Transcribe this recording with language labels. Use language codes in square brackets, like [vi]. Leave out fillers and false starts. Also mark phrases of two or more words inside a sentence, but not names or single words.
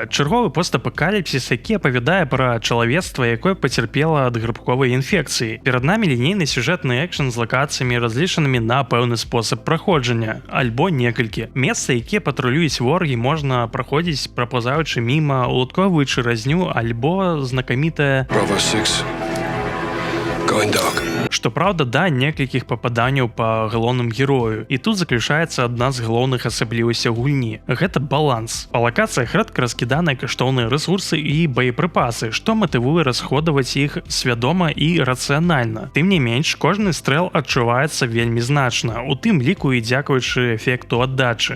[be] Чарговы постапакаліпсіс, які апавядае пра чалавецтва, якое пацярпела ад грыбковай інфекцыі. Перад намі лінейны сюжэтны экшн з лакацыямі, разлічанымі на пэўны спосаб праходжання, альбо некалькі. Месцы, якія патрулююць ворагі, можна праходзіць, прапаўзаючы міма, уладкоўваючы разню, альбо знакамітае [en] Bravo 6. Going dark. [be] Што праўда, да некалькіх пападанняў па галоўным герою. І тут заключаецца адна з галоўных асаблівасцяў гульні. Гэта баланс. Па лакацыях рэдка раскіданыя каштоўныя рэсурсы і боепрыпасы, што матывуе расходаваць іх свядома і рацыянальна. Тым не менш, кожны стрэл адчуваецца вельмі значна, у тым ліку і дзякуючы эфекту аддачы.